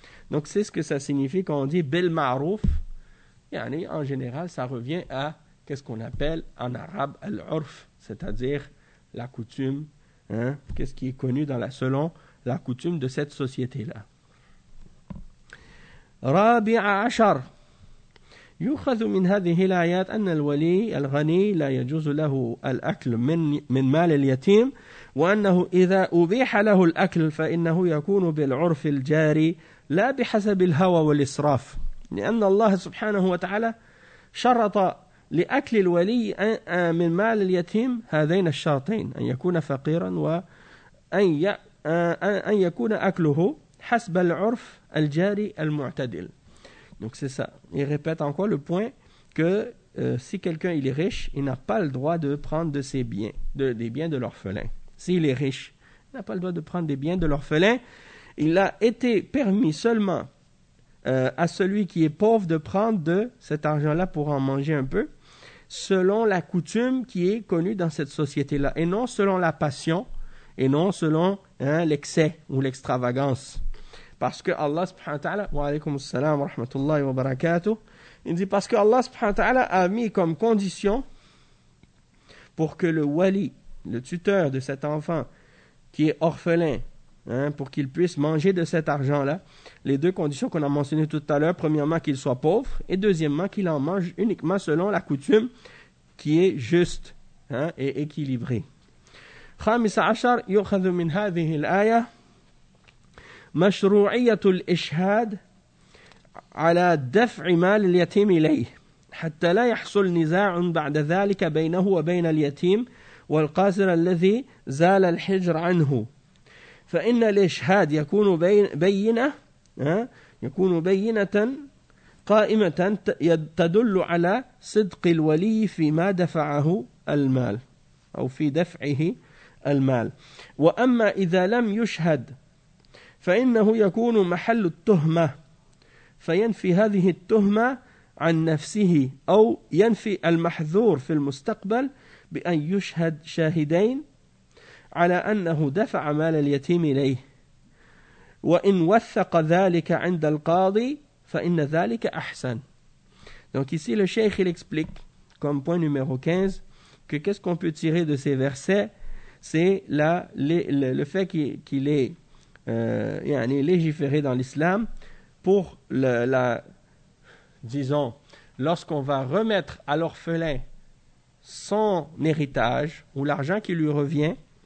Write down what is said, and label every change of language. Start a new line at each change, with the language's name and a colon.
French: Donc, c'est ce que ça signifie quand on dit « bel ma'rouf ». En général, ça revient à qu'est-ce qu'on appelle en arabe « al-urf », c'est-à-dire la coutume, qu'est-ce qui est connu dans selon la coutume de cette société-là.
Arabic: Rabi'a achar. يؤخذ من هذه الآيات أن الولي الغني لا يجوز له الأكل من مال اليتيم وأنه إذا أبيح له الأكل فإنه يكون بالعرف الجاري لا بحسب الهوى والإسراف لأن الله سبحانه وتعالى شرط لأكل الولي من مال اليتيم هذين الشرطين أن يكون فقيرا وأن يكون أكله حسب العرف الجاري المعتدل.
French: Donc c'est ça. Il répète encore le point que si quelqu'un il est riche, il n'a pas le droit de prendre de ses biens, des biens de l'orphelin. S'il est riche, il n'a pas le droit de prendre des biens de l'orphelin. Il a été permis seulement à celui qui est pauvre de prendre de cet argent-là pour en manger un peu, selon la coutume qui est connue dans cette société-là, et non selon la passion, et non selon l'excès ou l'extravagance. Parce que Allah subhanahu wa ta'ala,
Arabic: wa alaykum assalam wa rahmatullahi wa barakatuh,
French: il dit parce que Allah subhanahu wa ta'ala a mis comme condition pour que le wali, le tuteur de cet enfant qui est orphelin, pour qu'il puisse manger de cet argent-là, les deux conditions qu'on a mentionnées tout à l'heure, premièrement qu'il soit pauvre et deuxièmement qu'il en mange uniquement selon la coutume qui est juste et équilibrée.
Arabic: خامس عشر يؤخذ من هذه الآية مشروعية الإشهاد على دفع مال اليتيم إليه حتى لا يحصل نزاع بعد ذلك بينه وبين اليتيم والقاصر الذي زال الحجر عنه فإن الإشهاد يكون بينة يكون بينة قائمة تدل على صدق الولي فيما دفعه المال أو في دفعه المال وأما إذا لم يشهد فإنه يكون محل التهمة فينفي هذه التهمة عن نفسه أو ينفي المحذور في المستقبل بأن يشهد شاهدين على أنه دفع مال اليتيم إليه وإن وثق ذلك عند القاضي فإن ذلك أحسن.
French: Donc ici le cheikh il explique comme point numéro 15 que qu'est-ce qu'on peut tirer de ces versets, c'est le fait qu'il est légiféré dans l'islam pour lorsqu'on va remettre à l'orphelin son héritage ou l'argent qui lui revient,